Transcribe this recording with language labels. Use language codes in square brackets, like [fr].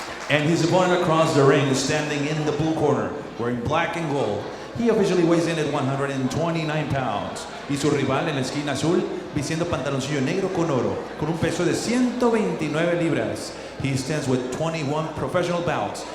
[en] And his opponent across the ring is standing in the blue corner, wearing black and gold. He officially weighs in at 129 pounds. [es] Y su rival en la esquina azul, vistiendo pantaloncillo negro con oro, con un peso de 129 libras. [en] He stands with 21 professional bouts.